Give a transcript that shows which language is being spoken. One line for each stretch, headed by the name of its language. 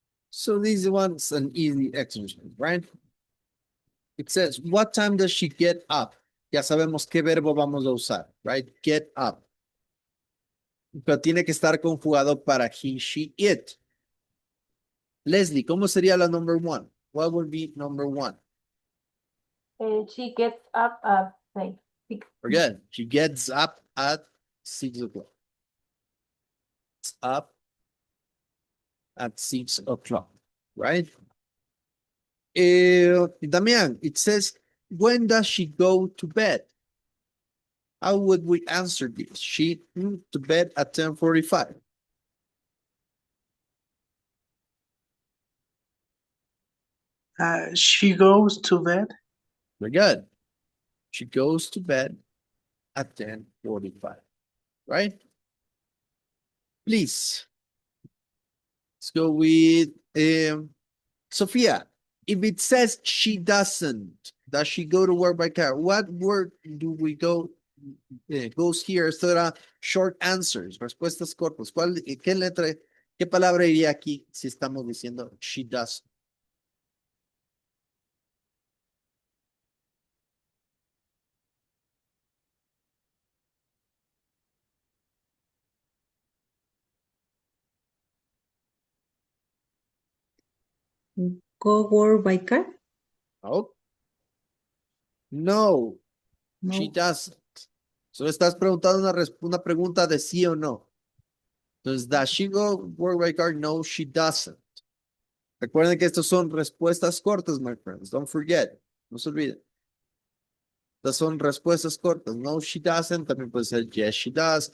English: So this one's an easy exercise, right? It says, what time does she get up?
Spanish: Ya sabemos qué verbo vamos a usar,
English: right?
Spanish: Get up. Pero tiene que estar conjugado para he, she, it. Leslie, ¿cómo sería la
English: number one? What would be number one? She gets up at 6. Again, she gets up at 6 o'clock. It's up at 6 o'clock, right? Damian, it says, when does she go to bed? How would we answer this? She to bed at 10:45. She goes to bed. Very good. She goes to bed at 10:45, right? Please. Let's go with Sophia. If it says she doesn't, does she go to work by car? What word do we go goes here?
Spanish: Esto era
English: short answers,
Spanish: respuestas cortas. ¿Qué letra, qué palabra iría aquí si estamos diciendo
English: she does? Go work by car? Oh. No, she doesn't.
Spanish: Solo estás preguntando una pregunta de sí o no. Entonces,
English: does she go work by car? No, she doesn't.
Spanish: Recuerden que estos son respuestas cortas,
English: my friends. Don't forget.
Spanish: No se olviden. Estas son respuestas cortas.
English: No, she doesn't.
Spanish: También puede ser
English: yes, she does.